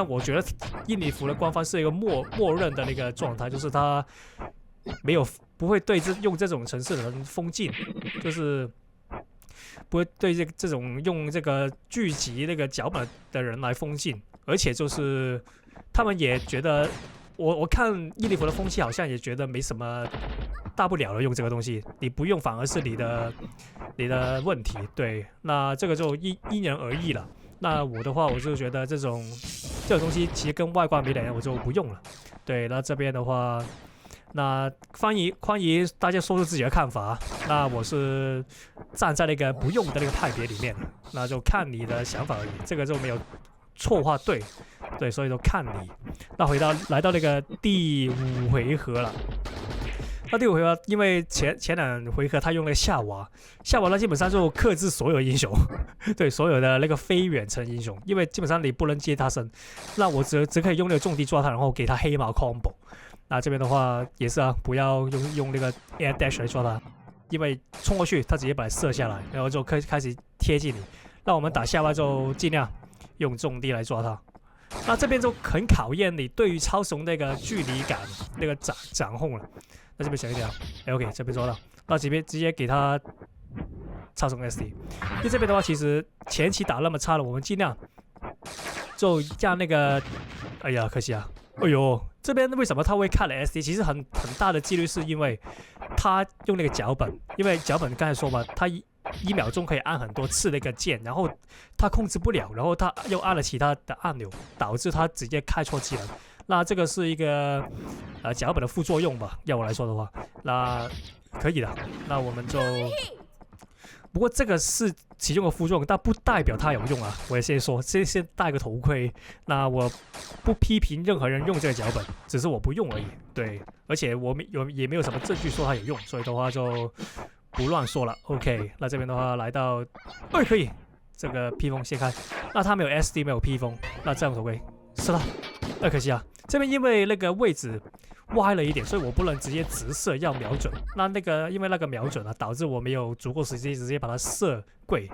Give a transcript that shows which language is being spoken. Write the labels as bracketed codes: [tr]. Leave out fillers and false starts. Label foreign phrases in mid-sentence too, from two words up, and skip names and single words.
[zh] 我覺得印尼服的官方是一個默認的那個狀態，就是它不会对用這種程式的人封禁，就是不會對這種用這個聚集那個腳本的人來封禁，而且就是他們也覺得，我看印尼服的風氣好像也覺得沒什麼大不了的，用這個東西你不用反而是你的問題。對，那這個就因人而異了。那我的話，我就覺得這種東西其實跟外掛沒兩樣，我就不用了。對，那這邊的話。那歡迎大家說出自己的看法。那我是站在那個不用的那個派別裡面，那就看你的想法而已，這個就沒有錯或對，所以就看你。那來到那個第5回合了。那第5回合，因為前2回合他用了夏娃呢基本上就克制所有英雄，對，所有的那個非遠程英雄，因為基本上你不能接他身，那我只可以用那個重地抓他，然後給他黑毛 combo。那這邊的話也是啊，不要用那個 [en] air dash [zh] 來抓他，因為衝過去他直接把它射下來，然後就開始貼近你。那我們打夏娃就盡量用重地來抓他。那這邊就很考驗你對於超雄那個距離感那個掌控了。那這邊小一點啊 ，OK， 這邊抓到，那這邊直接給他超雄 SD。因為這邊的話，其實前期打那麼差了，我們盡量就讓那個，哎呀，可惜啊。哎呦，這邊為什麼他會看了 SD？ 其實很大的幾率是因為他用那個腳本，因為腳本剛才說嘛，他1秒鐘可以按很多次那個鍵，然後他控制不了，然後他又按了其他的按鈕，導致他直接開錯技能。那這個是一個腳本的副作用吧？要我來說的話，那可以的。那我們就。不過這個是其中的副作用，但不代表它有用啊！我也先說，先戴個頭盔。那我不批評任何人用這個腳本，只是我不用而已。对，而且我也沒有什麼證據說它有用，所以的話就不亂說了。OK，那這邊的話來到，可以，這個披風先開。那它沒有 SD， 沒有披風，那這樣頭盔是了。可惜啊，這邊因為那個位置歪了一點，所以我不能直接直射，要瞄準。那個因為那個瞄準啊，導致我沒有足夠時間直接把它射跪。